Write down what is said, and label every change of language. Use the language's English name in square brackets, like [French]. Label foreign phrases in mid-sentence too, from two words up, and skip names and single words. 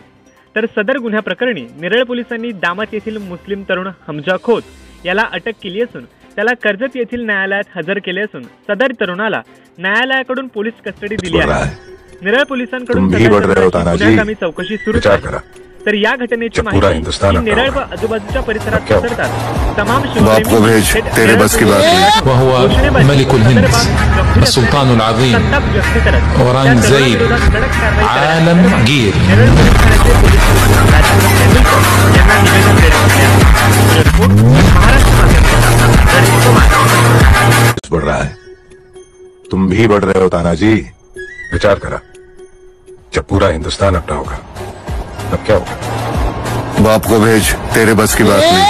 [Marathi] तर सदर गुन्ह्याप्रकरणी नेरळ पोलिसांनी दामत येथील मुस्लिम तरुण हमजा खोत याला अटक केली असून त्याला कर्जत येथील न्यायालयात हजर केले असून सदर तरुणाला न्यायालयाकडून पोलीस कस्टडी दिली आहे। नेरळ पोलिसांकडून गुन्ह्यागामी चौकशी सुरू आहे। तर या घटनेची माहिती नेरळ व आजूबाजूच्या परिसरात पसरतात तमाम शिवप्रेमी [Arabic] السلطان العظيم أورانغزيب عالمگیر [Hindi] बढ़ रहा है, तुम भी बढ़ रहे हो तानाजी। [Marathi] विचार करा, [Hindi] जब पूरा हिंदुस्तान अपना होगा तब क्या होगा? बाप को भेज, तेरे बस की बात नहीं।